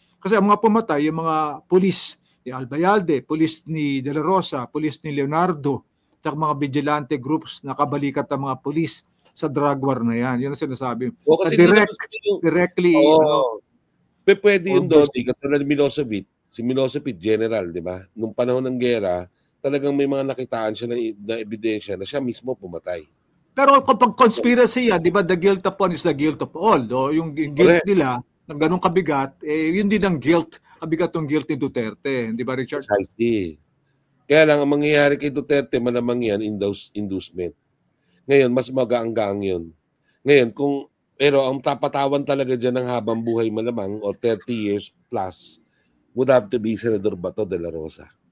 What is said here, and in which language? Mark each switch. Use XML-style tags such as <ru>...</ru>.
<tl>Kasi ang mga pumatay, yung mga pulis ni Albayalde, pulis ni De La Rosa, pulis ni Leonardo, at mga vigilante groups na kabalikat ng mga pulis sa drug war na yan. Yun ang sinasabi. Directly. Pwede yung doon, katulad ni Milosevic, si Milosevic general, di ba? Nung panahon ng gera, talagang may mga nakitaan siya na ebidensya na siya mismo pumatay. Pero kapag conspiracy yan, di ba,</tl> <en>the guilt of one is the guilt of all.</en> <tl>Yung guilt nila, ng ganong kabigat, yun din ang guilt, kabigat ng guilt ni Duterte. Di ba, Richard? Precisely. Kaya lang, ang mangyayari kay Duterte, malamang yan, inducement. Ngayon, mas magaang-gaang yun. Ngayon, pero ang tapatawan talaga dyan ng habang buhay malamang,</tl> <en>or 30 years plus, would have to be</en> <tl>Senador Bato de la Rosa.</tl>